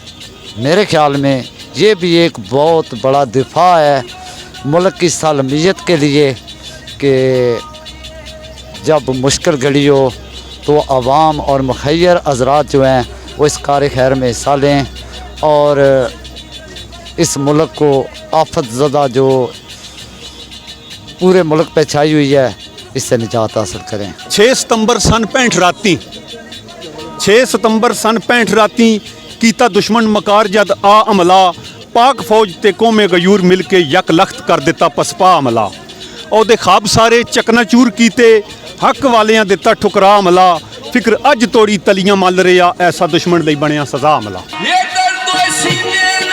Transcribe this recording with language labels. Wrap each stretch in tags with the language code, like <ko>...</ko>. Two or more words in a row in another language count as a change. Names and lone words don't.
<ur>میرے خیال میں یہ بھی ایک بہت بڑا دفاع ہے ملک کی سالمیت کے لیے کہ جب مشکل گھڑی ہو تو عوام اور مخیر حضرات جو ہیں وہ اس کار خیر میں حصہ لیں اور اس ملک کو آفت زدہ جو پورے ملک پہ چھائی ہوئی ہے اس سے نجات حاصل کریں.</ur> <pa>6 ਸਤੰਬਰ ਸੰਨ 65 ਰਾਤੀ 6 ਸਤੰਬਰ ਸੰਨ 65 ਰਾਤੀ ਕੀਤਾ ਦੁਸ਼ਮਣ ਮੱਕਾਰ ਜਦ ਆ ਹਮਲਾ, ਪਾਕ ਫ਼ੌਜ ਤੇ ਕੌਮੇ ਗ਼ਯੂਰ ਮਿਲ ਕੇ ਯਕ ਲਖ਼ਤ ਕਰ ਦਿੱਤਾ ਪਸਪਾ ਹਮਲਾ। ਉਹਦੇ ਖਾਬ ਸਾਰੇ ਚਕਨਾਚੂਰ ਕੀਤੇ ਹੱਕ ਵਾਲਿਆਂ ਦਿੱਤਾ ਠੁਕਰਾ ਹਮਲਾ ਫਿਕਰ ਅੱਜ ਤੋੜੀ ਤਲੀਆਂ ਮੱਲ ਰਿਹਾ ਐਸਾ ਦੁਸ਼ਮਣ ਲਈ ਬਣਿਆ ਸਜ਼ਾ ਹਮਲਾ</pa> <ur>یہ درد سینے</ur>